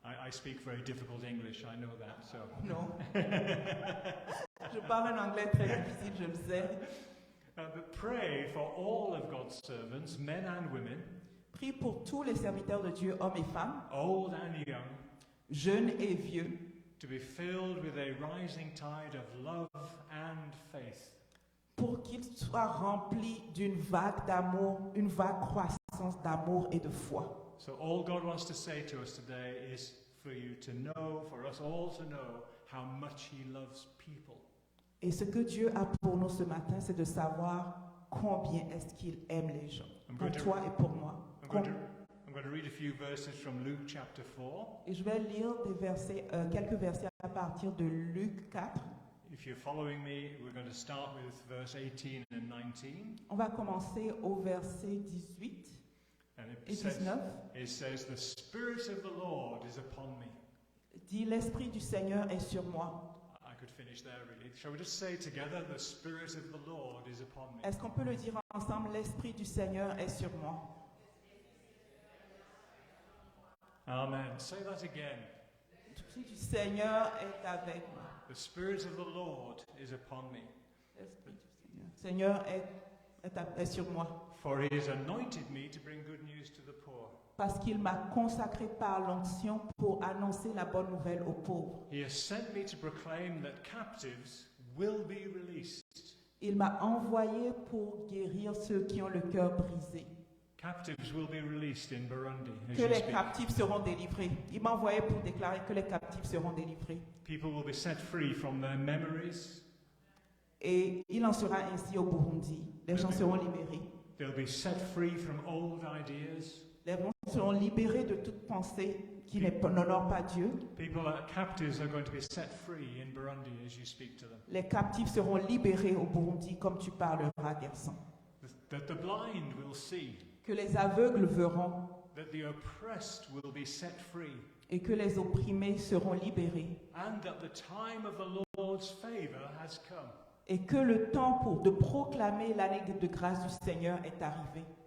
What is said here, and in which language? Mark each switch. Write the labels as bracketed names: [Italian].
[English] I speak very difficult English, I know that. So [French] Non. Je parle un anglais très difficile, je le sais. [English] but pray for all of God's servants, men and women, [French] Prie pour tous les serviteurs de Dieu, hommes et femmes, [English] old and young, [French] jeunes et vieux, [English] to be filled with a rising tide of love and faith. [French] pour qu'il soit rempli d'une vague d'amour, une vague croissance d'amour et de foi. [English] So all God wants to say to us today is for you to know, for us all to know how much He loves people. [French] Et ce que Dieu a pour nous ce matin, c'est de savoir combien est-ce qu'il aime les gens, pour toi et pour moi. [English] I'm going to read a few verses from Luke chapter 4. [French] Et je vais lire des versets, quelques versets à partir de Luc 4. [English] If you're following me, we're going to start with verse 18 and 19. [French] On va commencer au verset 18 [English] And [French] et 19. [English] It says, "The Spirit of the Lord is upon me." [French] Dit, l'Esprit du Seigneur est sur moi. [English] I could finish there really. Shall we just say together, "The Spirit of the Lord is upon me"? [French] Est-ce qu'on peut le dire ensemble? L'Esprit du Seigneur est sur moi. [English] Amen. Say that again. [French] L'Esprit du Seigneur est avec moi. [English] The Spirit of the Lord is upon me. [French] L'Esprit du Seigneur est sur moi. [English] For He has anointed me to bring good news to the poor. [French] Parce qu'il m'a consacré par l'onction pour annoncer la bonne nouvelle aux pauvres. [English] He has sent me to proclaim that captives will be released. [French] Il m'a envoyé pour guérir ceux qui ont le cœur brisé. [English] Captives will be released in Burundi. as [French] Que [English] you [French] les [English] speak. [French] captifs seront délivrés. Il m'a envoyé pour déclarer que les captifs seront délivrés. [English] People will be set free from their memories. [French] Et il en sera ainsi au Burundi. Les gens seront libérés. [English] They'll be set free from old ideas. [French] Les gens seront libérés de toute pensée qui n'honore pas Dieu. [English] People that are captives are going to be set free in Burundi as you speak to them. [French] Les captifs seront libérés au Burundi comme tu parleras, garçon. [English] That the blind will see. [French] Que les aveugles verront [English] That the oppressed will be set free. [French] et que les opprimés seront libérés. [English] And that the time of the Lord's favor has come. [French] Et que le temps de proclamer l'année de grâce du Seigneur est arrivé.